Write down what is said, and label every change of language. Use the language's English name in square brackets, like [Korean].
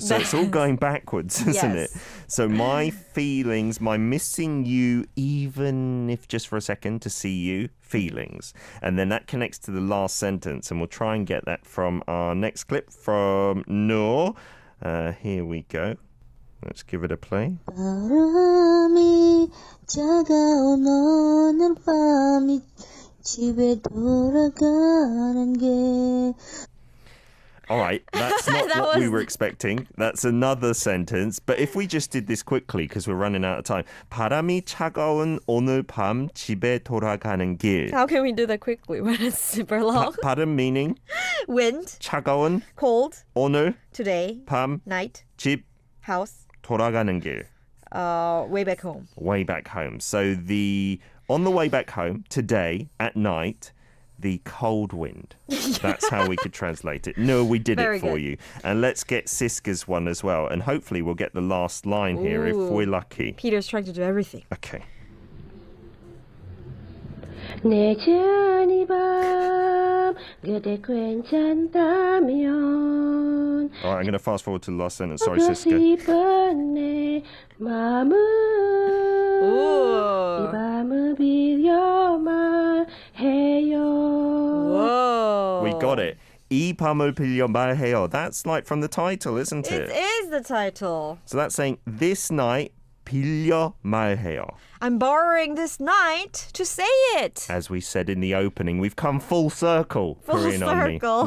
[English] So it's all going backwards, isn't it? So my feelings, my missing you, even if just for a second to see you, feelings. And then that connects to the last sentence. And we'll try and get that from our next clip from Noor. Here we go. Let's give it a play. [Korean] 바람이 차가운 오늘 밤이 집에 돌아가는 게 [English] All right, that's not what we were expecting. That's another sentence. But if we just did this quickly, because we're running out of time. [Korean] 바람이 차가운 오늘 밤 집에 돌아가는 길. [English] How can we do that quickly when it's super long? 바람 meaning? Wind. [Korean] 차가운. [English] Cold. [Korean] 오늘. [English] Today. [Korean] 밤. [English] Night. [Korean] 집. [English] House. [Korean] 돌아가는 길. [English] Way back home. Way back home. So on the way back home, today, at night, the cold wind. That's how we could translate it. No, we did Very it for good. you. And let's get Siska's one as well. And hopefully we'll get the last line here if we're lucky. Peter's trying to do everything. Okay. [Korean] 내전이 밤 그대 괜찮다면 [English] All right, I'm going to fast forward to the last sentence. Sorry, [Korean] 보고 [English] Siska. [Korean] 싶은 내 마음을 이 밤을 빌려 말해요. [English] Whoa. We got it. [Korean] 이 밤을 빌려 말해요. [English] That's like from the title, isn't It it? is the title. So that's saying this night [Korean] 빌려 말해요. [English] I'm borrowing this night to say it. As we said in the opening, we've come full circle. Full Korean Unnie. circle.